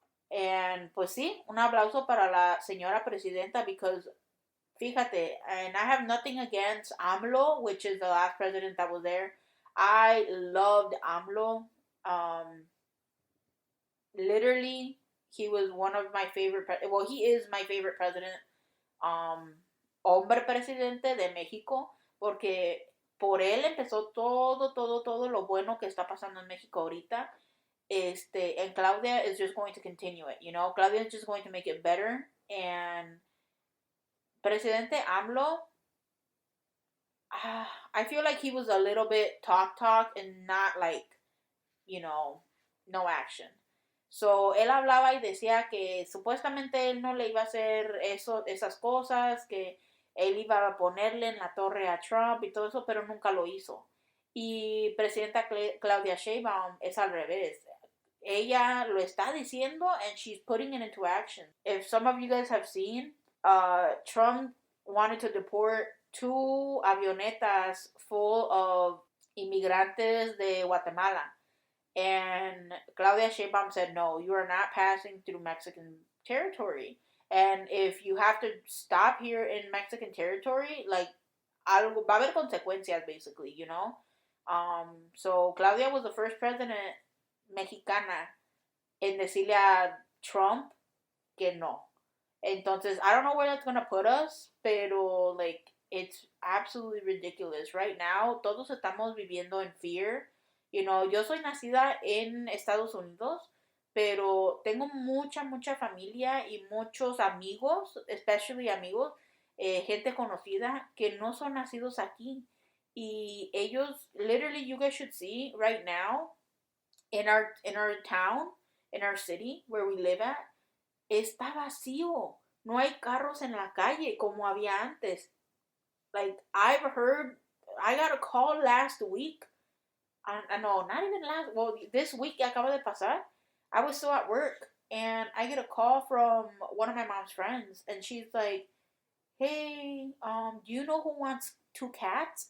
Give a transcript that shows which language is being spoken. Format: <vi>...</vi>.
<en>And</en> <es>pues sí, un aplauso para la señora presidenta,</es> <en>because</en> <es>fíjate,</es> <en>and I have nothing against AMLO, which is the last president that was there. I loved AMLO. Literally, he was one of my favorite, he is my favorite president.</en> <es>Hombre presidente de México, porque por él empezó todo lo bueno que está pasando en México ahorita.</es> <en>And Claudia is just going to continue it, Claudia is just going to make it better. And Presidente AMLO, I feel like he was a little bit talk and not like, no action.</en> <es>So, él hablaba y decía que supuestamente él no le iba a hacer esas cosas, que él iba a ponerle en la torre a Trump y todo eso, pero nunca lo hizo. Y presidenta Claudia Sheinbaum es al revés. Ella lo está diciendo</es> <en>and she's putting it into action. If some of you guys have seen, Trump wanted to deport 2 avionetas full of</en> <es>inmigrantes de Guatemala.</es> <en>And Claudia Sheinbaum said, no, you are not passing through Mexican territory. And if you have to stop here in Mexican territory, like,</en> <es>va a haber consecuencias,</es> <en>basically, So Claudia was the first president</en> <es>mexicana en decirle a Trump que no.</es> <en>Entonces, I don't know where that's going to put us, pero, like, it's absolutely ridiculous. Right now,</en> <es>todos estamos viviendo en fear. Yo soy nacida en Estados Unidos, pero tengo mucha familia y muchos amigos, especially amigos, gente conocida que no son nacidos aquí. Y ellos,</es> <en>literally, you guys should see right now, in our town, in our city, where we live at,</en> <es>está vacío. No hay carros en la calle como había antes.</es> <en>Like, I got a call last week. No, not even last. Well, this week</en> <es>acaba de pasar.</es> <en>I was still at work, and I get a call from one of my mom's friends, and she's like, "Hey, do you know who wants 2 cats?"</en>